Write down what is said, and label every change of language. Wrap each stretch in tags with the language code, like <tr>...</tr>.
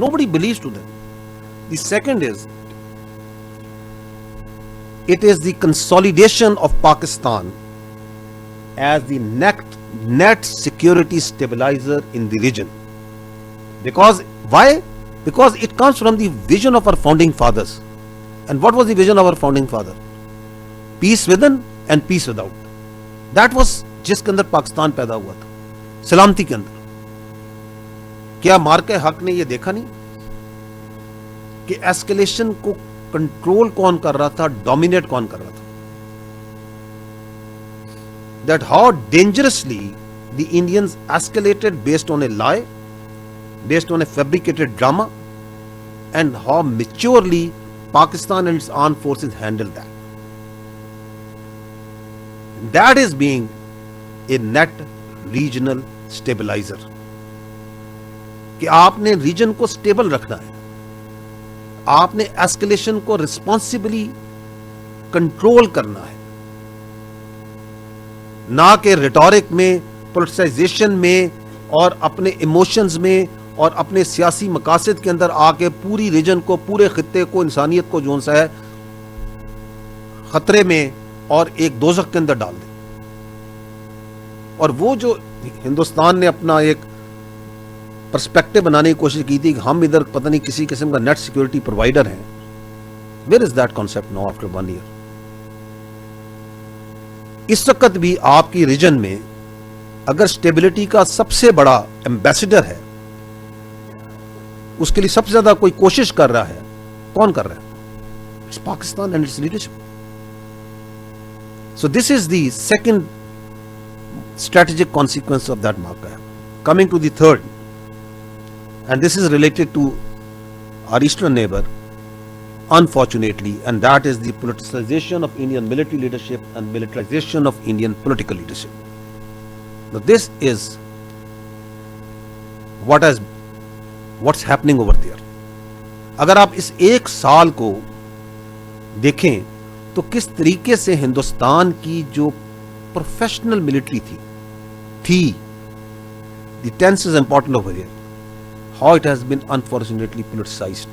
<en>Nobody believes to them. The second is, it is the consolidation of Pakistan as the net security stabilizer in the region. Because why? Because it comes from the vision of our founding fathers. And what was the vision of our founding father? Peace within and peace without. That was</en> <ur>جس کے اندر پاکستان پیدا ہوا تھا، سلامتی کے اندر. کیا مارکہ-حق نے یہ دیکھا نہیں کہ ایسکیلیشن کو کنٹرول کون کر رہا تھا، ڈومینیٹ کون کر رہا تھا؟</ur> <en>That how dangerously the Indians escalated based on a lie, based on a fabricated drama, and how maturely Pakistan and its armed forces handled that. That is being a net regional stabilizer.</en> <ur>کہ آپ نے region کو stable رکھنا ہے، آپ نے ایسکیلیشن کو responsibly control کرنا ہے، نہ کہ ریٹورک میں، پولیٹیسائزیشن میں، اور اپنے ایموشنز میں، اور اپنے سیاسی مقاصد کے اندر آ کے پوری ریجن کو، پورے خطے کو، انسانیت کو جون سا ہے خطرے میں اور ایک دوزخ کے اندر ڈال دیں. اور وہ جو ہندوستان نے اپنا ایک پرسپیکٹو بنانے کی کوشش کی تھی کہ ہم ادھر پتہ نہیں کسی قسم کا نیٹ سیکورٹی پرووائڈر ہیں.</ur> <en>Where is that concept now after 1 year؟</en> <ur>اس وقت بھی آپ کی ریجن میں اگر اسٹیبلٹی کا سب سے بڑا ایمبیسڈر ہے، اس کے لیے سب سے زیادہ کوئی کوشش کر رہا ہے، کون کر رہا ہے؟</ur> <en>It's Pakistan and its leadership. So this is the second strategic consequence of that marker. Coming to the third, and this is related to our eastern neighbor, unfortunately, and that is the politicization of Indian military leadership and militarization of Indian political leadership. Now this is what's happening over there.</en> <ur>اگر آپ اس 1 سال کو دیکھیں تو کس طریقے سے ہندوستان کی جو پروفیشنل ملٹری تھی.</ur> <en>The tense is important over here. How it has been unfortunately politicized.</en>